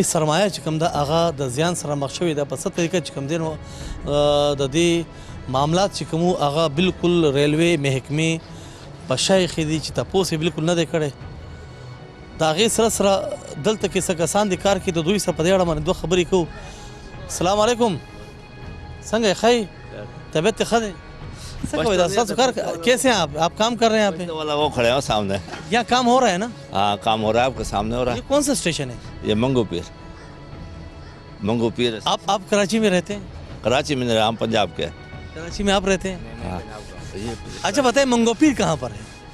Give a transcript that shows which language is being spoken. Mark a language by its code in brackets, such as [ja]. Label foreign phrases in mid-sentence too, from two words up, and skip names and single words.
[ps] سرمایه چې کوم ده هغه د زیان سره مخ شوې ده په څه طریقه چې کوم دی نو د دې معاملات چې کوم هغه بالکل ریلوې محکمې په شا ایښي دي چې تپوس یې بالکل نه دی کړی د هغې سره دلته کې څه کسان دي کار کوي د دوی سره په دې اړه باندې دوه خبرې کوو [ar] السلام علیکم [ps] څنګه یې ښه طبیعت یې ښه دی څه کوئ دا ستاسو کار [ur] کیسے ہیں آپ کام کر رہے ہیں یہاں پہ والا وہ کھڑے ہیں سامنے یہاں کام ہو رہا ہے نا ہاں کام ہو رہا ہے آپ کے سامنے ہو رہا یہ کون سا اسٹیشن ہے ہے یہ منگو پیر آپ کراچی میں رہتے ہیں کراچی میں ہم پنجاب کے کراچی میں آپ رہتے ہیں ہاں اچھا بتائیں منگو پیر کہاں پر ہے